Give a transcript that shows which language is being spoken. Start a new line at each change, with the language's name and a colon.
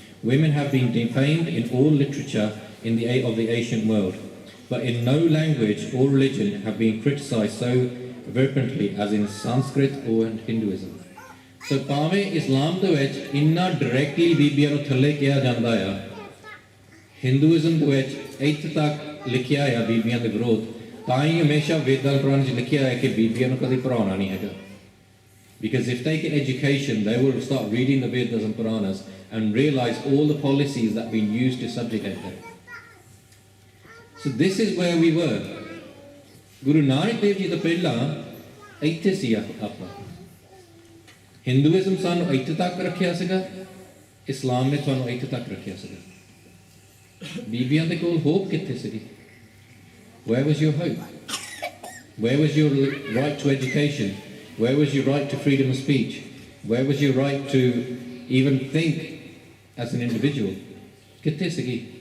English: Women have been defamed in all literature of the ancient world, but in no language or religion have been criticized so virulently as in Sanskrit or in Hinduism.
Punjabi: So ਭਾਵੇਂ ਇਸਲਾਮ ਦੇ ਵਿੱਚ ਇੰਨਾ directly ਬੀਬੀਆਂ ਨੂੰ ਥੱਲੇ ਕਿਹਾ ਜਾਂਦਾ ਆ ਹਿੰਦੂਇਜ਼ਮ ਦੇ ਵਿੱਚ ਇੱਥੇ ਤੱਕ ਲਿਖਿਆ ਆ ਬੀਬੀਆਂ ਦੇ ਵਿਰੋਧ ਤਾਂ ਹੀ ਹਮੇਸ਼ਾ ਵੇਦਾਂ ਪੁਰਾਣ 'ਚ ਲਿਖਿਆ ਹੈ ਕਿ ਬੀਬੀਆਂ ਨੂੰ ਕਦੇ ਪੜ੍ਹਾਉਣਾ ਨਹੀਂ ਹੈਗਾ
English: because if they get education they will start reading the Vedas and Puranas and realize all the policies that have been used to subjugate them. So this is where we were.
Punjabi: Guru Nanak Dev Ji ਤੋਂ ਪਹਿਲਾਂ ਇੱਥੇ ਸੀ ਆਪਾਂ Hinduism ਸਾਨੂੰ ਇੱਥੇ ਤੱਕ ਰੱਖਿਆ ਸੀਗਾ ਇਸਲਾਮ ਨੇ ਤੁਹਾਨੂੰ ਇੱਥੇ ਤੱਕ ਰੱਖਿਆ ਸੀਗਾ ਬੀਬੀਆਂ ਦੇ ਕੋਲ ਹੋਪ ਕਿੱਥੇ ਸੀਗੀ
English: Where was your hope? Where was your right to education? Where was your right to freedom of speech? Where was your right to even think as an individual?
Punjabi: Kitte sigi?